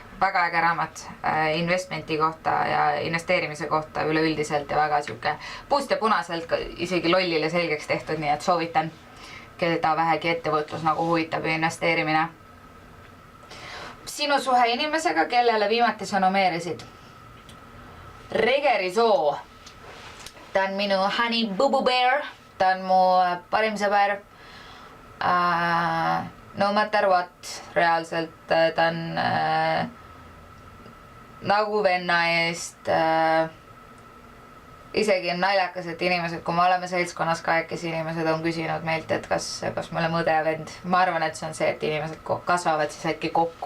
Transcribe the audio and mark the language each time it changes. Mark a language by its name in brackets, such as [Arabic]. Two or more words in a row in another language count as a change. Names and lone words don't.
[Estonian] Väga äge raamat investmenti kohta ja investeerimise kohta üleüldiselt ja väga siuke puust ja punaselt isegi lollile selgeks tehtud, nii et soovitan, keda vähegi ettevõtlus nagu huvitab ja investeerimine. Sinu suhe inimesega, kellele viimati sa nomeerisid? Regeri Soo. Ta on minu [English] honey boo boo bear. [Estonian] Ta on mu parim sõber. [English] No matter what, [Estonian] reaalselt ta on nagu venna eest. Isegi on naljakas, et inimesed, kui me oleme seltskonnas kahekesi, inimesed on küsinud meilt, et kas me oleme õde ja vend. Ma arvan, et see on see, et inimesed kasvavad siis äkki kokku.